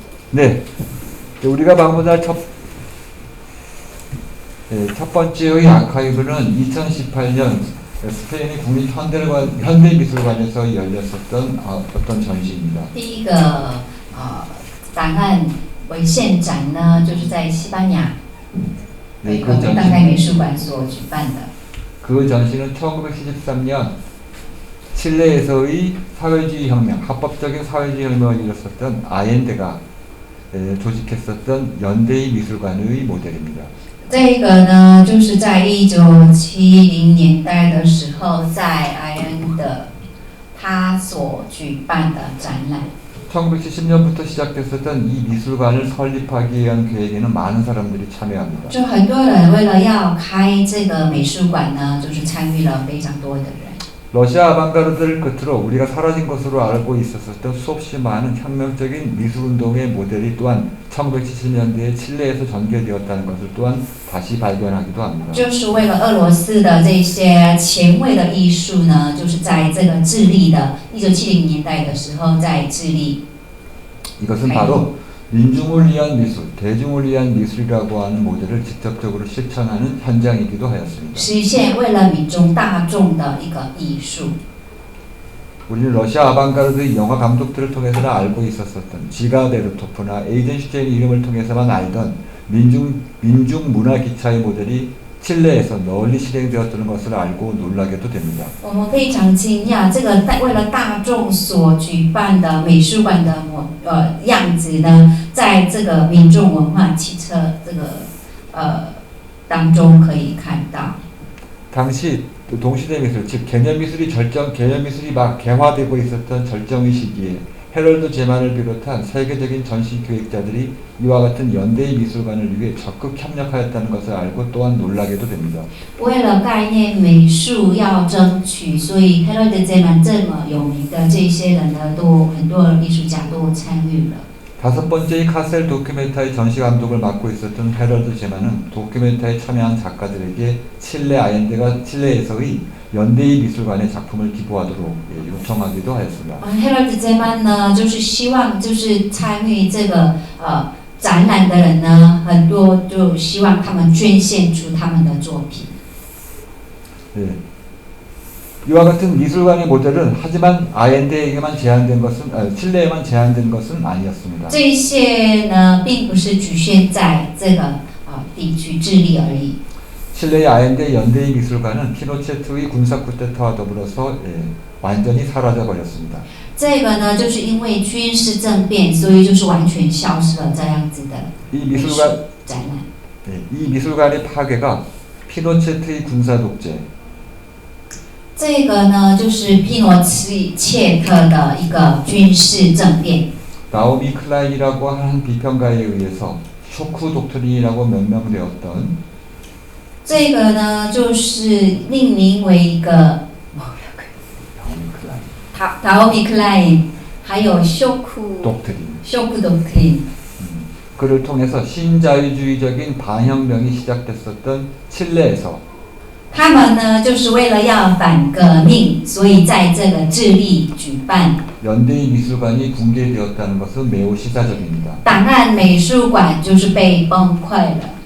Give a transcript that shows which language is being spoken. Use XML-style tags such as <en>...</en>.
<ko>네, 우리가 방문할 첫 번째의 아카이브는 2018년 스페인의 국립현대미술관에서 열렸었던 어떤 전시입니다.</ko> <zh>第一个档案为现展呢，就是在西班牙有一个当代美术馆所举办的。</zh> <ko>그 전시는 1973년 칠레에서의 사회주의 혁명, 합법적인 사회주의 혁명을 이뤘었던 아옌데가 조직했었던 연대의 미술관의 모델입니다.</ko> <zh>这个呢，就是在1970年代的时候，在埃恩的他所举办的展览。</zh> <ko>1970년부터 시작됐었던 이 미술관을 설립하기 위한 계획에는 많은 사람들이 참여합니다.</ko> <zh>就很多人为了要开这个美术馆呢，就是参与了非常多的人。</zh> <ko>러시아 아방가르드를 끝으로 우리가 사라진 것으로 알고 있었던 수없이 많은 혁명적인 미술운동의 모델이 또한 1970년대에 칠레에서 전개되었다는 것을 또한 다시 발견하기도 합니다.</ko> <zh>就是为了俄罗斯的这些前卫的艺术呢，就是在这个智利的1970年代的时候，在智利。</zh> <ko>이것은 바로 민중을 위한 미술, 대중을 위한 미술이라고 하는 모델을 직접적으로 실천하는 현장이기도 하였습니다.</ko> <zh>实现为了民众大众的一个艺术。</zh> <ko>우리는 러시아 아방가르드 영화 감독들을 통해서는 알고 있었었던 지가 베르토프나 에이젠슈테인 이름을 통해서만 알던 민중 문화 기차의 모델이 칠레에서 널리 실행되었다는 것을 알고 놀라게도 됩니다.</ko> <zh>我们非常惊讶，这个为了大众所举办的美术馆的样子呢，在这个民众文化汽车这个当中可以看到。</zh> <ko>당시 동시대 미술, 즉 개념 미술이 막 개화되고 있었던 절정의 시기에 헤럴드 제만을 비롯한 세계적인 전시 기획자들이 이와 같은 연대의 미술관을 위해 적극 협력하였다는 것을 알고 또한 놀라게도 됩니다.</ko> <zh>为了概念美术要争取，所以 Harold Zeman 这么有名的这些人呢，很多艺术家都参与了。</zh> <ko>다섯 번째의 카셀 도큐멘타리 전시 감독을 맡고 있었던 헤럴드 제만은 도큐멘타리에 참여한 작가들에게 칠레 아옌데가 칠레에서의 연대의 미술관의 작품을 기부하도록 요청하기도 하였습니다.</ko> <zh>Harold Zeman 呢，就是希望就是参与这个展览的人呢，很多就希望他们捐献出他们的作品。</zh> <ko>네. 이와 같은 미술관의 모델은 하지만 아옌데에게만 제한된 것은 칠레에만 제한된 것은 아니었습니다.</ko> <zh>这些呢，并不是局限在这个地区智利而已。</zh> <ko>칠레의 아옌데 연대의 미술관은 피노체트의 군사 쿠데타와 더불어서 완전히 사라져 버렸습니다.</ko> <zh>这个呢，就是因为军事政变，所以就是完全消失了这样子的</zh> <ko>이</ko> <zh>美术</zh> <ko>미술관</ko> <zh>展览。</zh> <ko>이 미술관의 파괴가 피노체트의 군사 독재,</ko> <zh>这个呢，就是皮诺切特的一个军事政变。</zh> <ko>나오미 클라인이라고 하는 비평가에 의해서 쇼크 독트린이라고 명명되었던</ko> <zh>这个呢，就是命名为一个 나오미 클라인， 还有修库 독트린。</zh> <ko>그를 통해서 신자유주의적인 반혁명이 시작됐었던 칠레에서</ko> <zh>他们呢，就是为了要反革命，所以在这个智利举办</zh> <ko>연대의 미술관이 붕괴되었다는 것은 매우 시사적입니다.</ko> <zh>档案美术馆，就是被崩溃了。</zh>